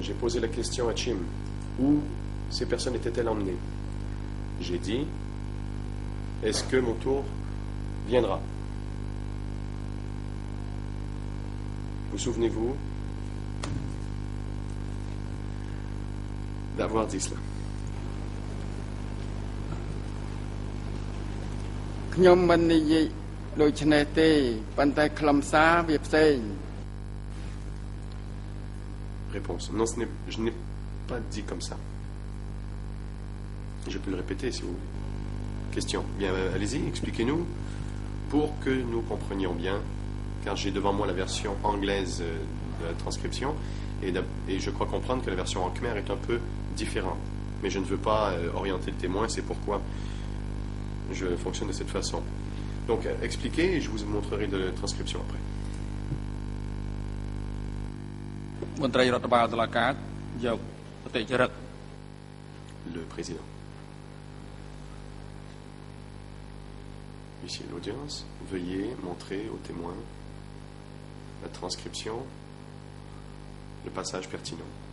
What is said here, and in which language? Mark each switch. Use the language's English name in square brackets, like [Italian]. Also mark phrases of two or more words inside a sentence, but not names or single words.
[French] J'ai posé la question à Chim, où ces personnes étaient-elles emmenées? J'ai dit, est-ce que mon tour viendra? Vous souvenez-vous d'avoir dit cela? [Khmer] ខ្ញុំមិននិយាយដូចនេះទេប៉ុន្តែខ្លឹមសារវាផ្សេង [French] Réponse. Non, je n'ai pas dit comme ça. Je peux le répéter si vous voulez. Question. Bien, allez-y, expliquez-nous pour que nous comprenions bien, car j'ai devant moi la version anglaise de la transcription et je crois comprendre que la version en khmer est un peu différente. Mais je ne veux pas orienter le témoin, c'est pourquoi je fonctionne de cette façon. Donc, expliquez et je vous montrerai de la transcription après. [Khmer] មន្ត្រីរដ្ឋបាលតុលាការយកប្រតិចរិត [French] Le président. Ici l'audience. Veuillez montrer aux témoins la transcription, le passage pertinent.